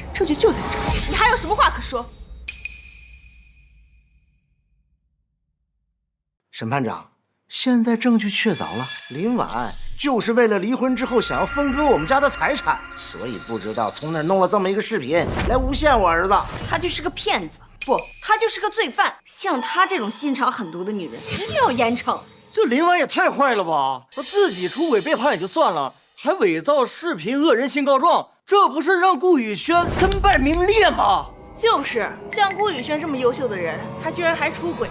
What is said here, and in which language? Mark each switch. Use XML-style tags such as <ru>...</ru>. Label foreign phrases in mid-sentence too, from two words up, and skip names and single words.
<zh>證據就在這兒，你還有什麼話可說？審判長，現在證據確鑿了，林婉就是為了離婚之後想要分割我們家的財產，所以不知道從哪兒弄了這麼一個視頻來誣陷我兒子。他就是個騙子， 不，她就是个罪犯。像她这种心肠狠毒的女人，一定要严惩。这林婉也太坏了吧！她自己出轨背叛也就算了，还伪造视频恶人先告状，这不是让顾宇轩身败名裂吗？就是，像顾宇轩这么优秀的人，他居然还出轨。</zh>